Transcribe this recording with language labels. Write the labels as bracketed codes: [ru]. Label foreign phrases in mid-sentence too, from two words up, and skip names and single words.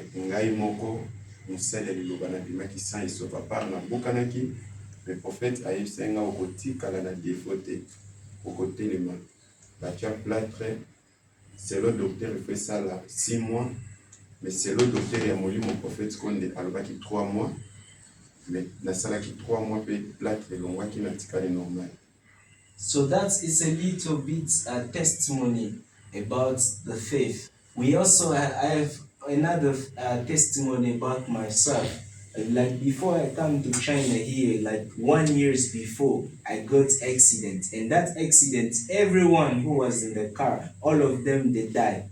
[ln] ngai moko mosali ya liloba nabimaki sans esopa part nabokanaki me prophète ayebisaki ngai okotikala na defo te okotelema batia plâtre selo docteur efo esala 6 mois mais selo docteur ya molimo prophète konde alobaki 3 mois mais nasalaki 3 mois mpe plâtre elongwaki natikali normal. [en] So that is a little bit testimony about the faith. We also I have another testimony about myself. Like before I come to China here, like 1 year before, I got accident, and that accident, everyone who was in the car, all of them they died.